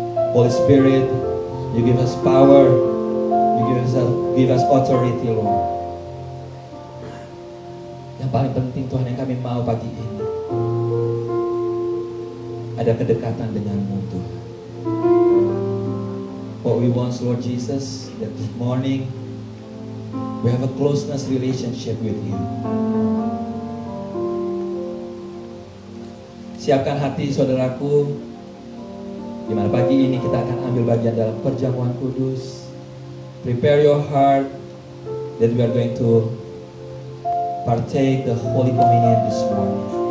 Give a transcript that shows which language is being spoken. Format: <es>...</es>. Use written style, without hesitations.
<en>Holy Spirit, you give us power, you give us authority, Lord.</en> <id>Yang paling penting Tuhan yang kami mau pagi ini, ada kedekatan denganmu Tuhan.</id> <en>What we want, Lord Jesus, that this morning we have a closeness relationship with you.</en> <id>Siapkan hati saudaraku, di mana pagi ini kita akan ambil bagian dalam perjamuan kudus.</id> <en>Prepare your heart that we are going to partake the Holy Communion this morning.</en>